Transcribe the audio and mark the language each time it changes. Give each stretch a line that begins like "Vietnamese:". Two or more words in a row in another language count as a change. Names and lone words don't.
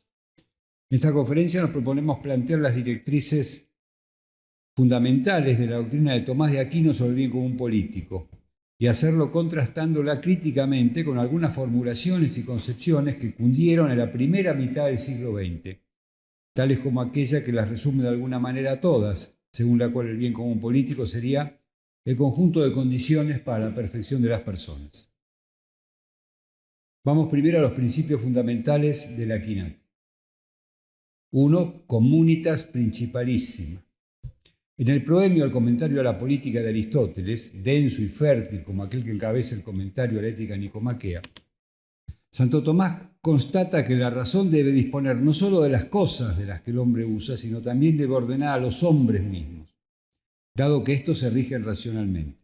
Spanish: En esta conferencia nos proponemos plantear las directrices fundamentales de la doctrina de Tomás de Aquino sobre el bien común político y hacerlo contrastándola críticamente con algunas formulaciones y concepciones que cundieron en la primera mitad del siglo XX, tales como aquella que las resume de alguna manera todas, según la cual el bien común político sería el conjunto de condiciones para la perfección de las personas. Vamos primero a los principios fundamentales de la Quinate. 1.
Latin: Communitas principalissima.
Spanish: En el proemio al comentario a la política de Aristóteles, denso y fértil como aquel que encabeza el comentario a la ética nicomaquea, Santo Tomás constata que la razón debe disponer no solo de las cosas de las que el hombre usa, sino también debe ordenar a los hombres mismos, dado que estos se rigen racionalmente.